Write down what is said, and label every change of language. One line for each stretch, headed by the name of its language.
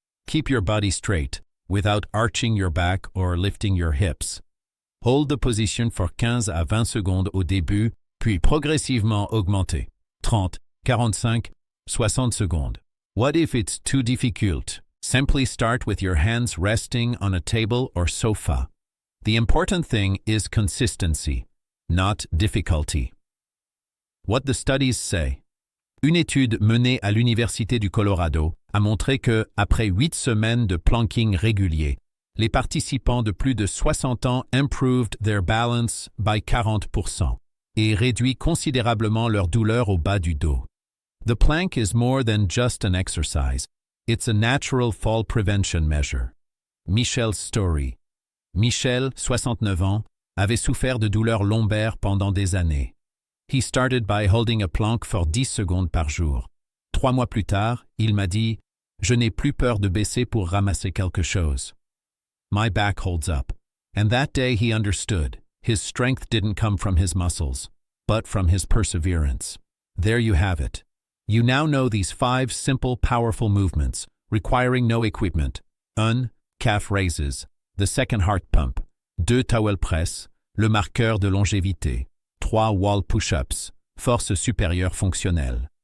English: Keep your body straight, without arching your back or lifting your hips. Hold the position for
French: 15 à 20 secondes au début, puis progressivement augmenter. 30, 45, 60 secondes.
English: What if it's too difficult? Simply start with your hands resting on a table or sofa. The important thing is consistency, not difficulty. What the studies say.
French: Une étude menée à l'Université du Colorado a montré que, après 8 semaines de planking régulier, les participants de plus de 60 ans
English: improved their balance by 40%
French: et réduit considérablement leur douleur au bas du dos.
English: The plank is more than just an exercise. It's a natural fall prevention measure. Michel's story.
French: Michel, 69 ans, avait souffert de douleurs lombaires pendant des années.
English: He started by holding a plank for 10
French: secondes par jour. 3 mois plus tard, il m'a dit « Je n'ai plus peur de baisser pour ramasser quelque chose. »
English: My back holds up. And that day he understood. His strength didn't come from his muscles, but from his perseverance. There you have it. You now know these 5 simple, powerful movements, requiring no equipment. 1. Calf raises. The second heart pump. 2. Towel press.
French: Le marqueur de longévité. 3. Wall push-ups. Force supérieure fonctionnelle.